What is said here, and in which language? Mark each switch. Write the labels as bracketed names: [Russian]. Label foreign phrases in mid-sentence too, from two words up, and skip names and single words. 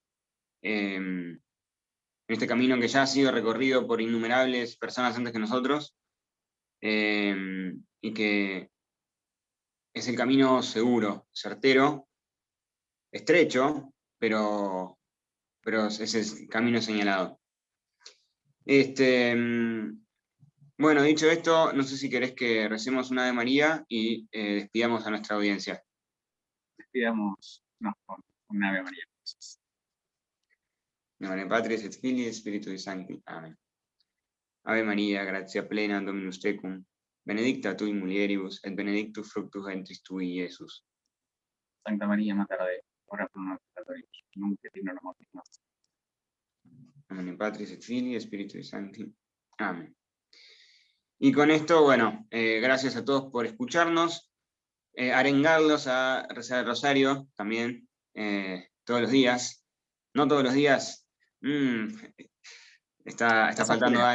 [Spanish] En este camino que ya ha sido recorrido por innumerables personas antes que nosotros, y que es el camino seguro, certero, estrecho, pero es el camino señalado. Bueno, dicho esto, no sé si querés que recemos una Ave María y despidamos a nuestra audiencia. Despidamos con una Ave María. [Latin] In nomine Patris et Filii et Spiritui Sancti. [Spanish] Amén. [Latin] Ave María, gratia plena, Dominus tecum, benedicta tui mulieribus, et benedictus fructus ventris tui, Iesus. Santa María, Mater Dei, ora pro nobis peccatoribus, nunc et in hora mortis nostre. In nomine Patris et Filii et Spiritui Sancti. [Spanish] Amén. Y con esto, bueno, gracias a todos por escucharnos, arengarlos a rezar el rosario también, todos los días. No todos los días, está faltando afuera.